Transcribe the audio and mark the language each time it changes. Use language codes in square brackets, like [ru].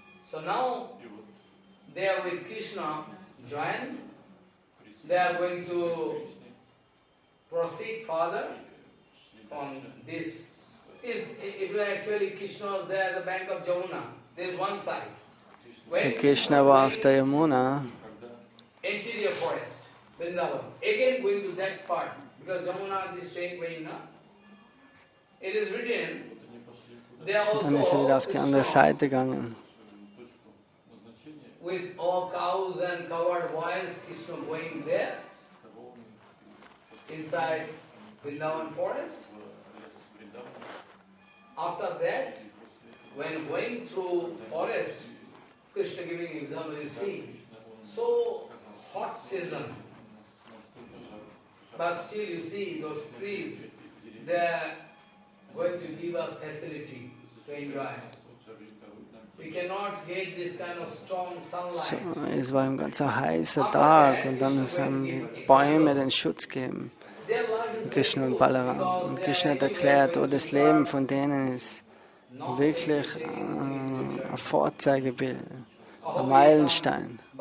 [en] So now they are with Krishna joined. They are going to proceed further from this. If actually Krishna was there at the bank of Jamuna, there is one side. [de] So Krishna war auf der Yamuna. [en] Interior forest, Vrindavan. Again going to that part, because Jamuna is straight way now. It is written, they are also [de] Dann ist er wieder auf die andere Seite gegangen. [en] With all cows and covered boys, Krishna going there, inside Vrindavan forest. After that, when going through forest, Krishna giving example, you see, so hot season, but still you see those trees, they are going to give us facility to enjoy. We cannot get this kind of strong sunlight. [de] So, es war ein ganzer heißer Tag und dann haben die Bäume den Schutz gegeben. Krishna und Balaram. Und Krishna hat erklärt, das Leben von denen ist wirklich ein Vorzeigebild, ein Meilenstein.